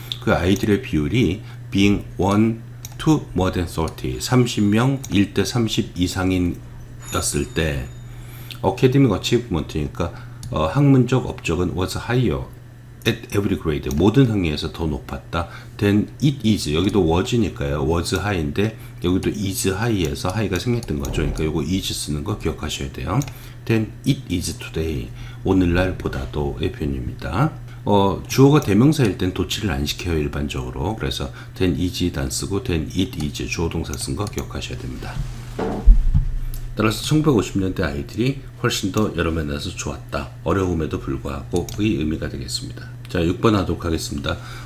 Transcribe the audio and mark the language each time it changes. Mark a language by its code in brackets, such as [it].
[ko] 그 아이들의 비율이 [en] being 1 to more than 30, [ko] 30명 1대 30 이상이었을 때 [en] academic achievement [ko] 니까 학문적 업적은 [en] was higher at every grade, [ko] 모든 학년에서 더 높았다. [en] then it is, [ko] 여기도 was니까요. [en] was high [ko] 인데 여기도 [en] is high [ko] 에서 high가 생략된 거죠. 그러니까 요거 is 쓰는 거 기억하셔야 돼요. [en] then it is today, [ko] 오늘날보다도의 표현입니다. 주어가 대명사일 땐 도치를 안 시켜요. 일반적으로. 그래서 [en] then is [ko] 안 쓰고 [en] then it is [ko] 주어 동사 쓴 거 기억하셔야 됩니다. 따라서 1950년대 아이들이 훨씬 더 여러 면에서 좋았다. 어려움에도 불구하고 의 의미가 되겠습니다. 자, 6번 하도록 하겠습니다.